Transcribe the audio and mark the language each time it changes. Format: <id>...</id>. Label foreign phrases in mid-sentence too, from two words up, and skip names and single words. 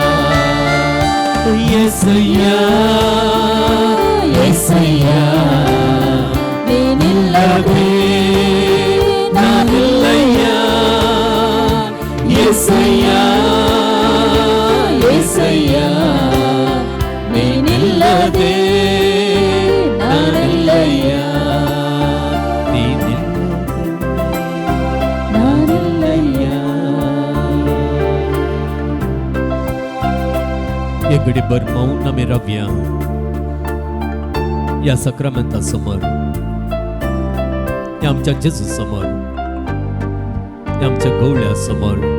<kn>యేసయ్య యేసయ్య ನೀನಿಲ್ಲದೆ ನಾನಿಲ್ಲಯ್ಯ. యేసయ్య యేసయ్య ನೀನಿಲ್ಲದೆ ನಾನಿಲ್ಲಯ್ಯ.</kn> <mr>एक घडीभर मौन आम्ही राहूया या सक्रामेंता समोर, या आमच्या जेजू समोर, या आमच्या गवळ्या समोर.</mr>